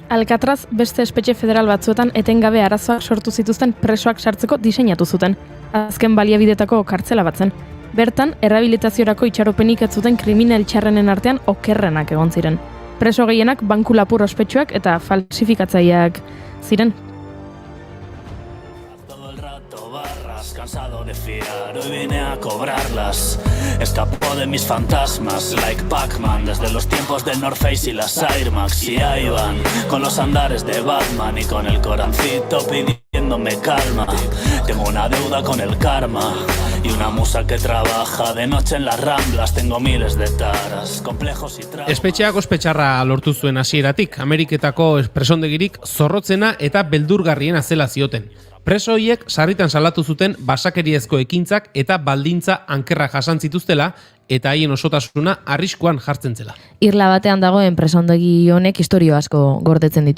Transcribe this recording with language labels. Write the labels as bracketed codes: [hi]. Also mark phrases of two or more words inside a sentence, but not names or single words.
[eu] Alcatraz beste espetxe federal batzuetan etengabe arazoak sortu zituzten presoak sartzeko diseinatu zuten. Azken baliabidetako kartzela batzen. Bertan, errehabilitaziorako itxaropenik ez zuten kriminal txarrenen artean okerrenak egon ziren. Preso gehienak banku lapur ospetsuak eta falsifikatzaileak ziren. [es] rato barras, cansado de fiar, hoy vine a cobrarlas. Escapó de mis fantasmas, like Pac-Man, desde los tiempos del North Face y las Air Max. Y ahí van, con los andares de Batman y con el corancito pidiéndome calma. Tengo una deuda con el karma y una musa que trabaja de noche en las Ramblas. Tengo miles de taras, complejos y traumas. [eu] Espetxeak ospetxarra lortu zuen hasieratik, Ameriketako presondegirik zorrotzena eta beldurgarriena zela zioten. Preso horiek sarritan salatu zuten basakeriezko ekintzak eta baldintza ankerra jasan zituztela eta haien osotasuna arriskuan jartzen zela. Irla batean dagoen presondegi honek istorio asko gordetzen ditu.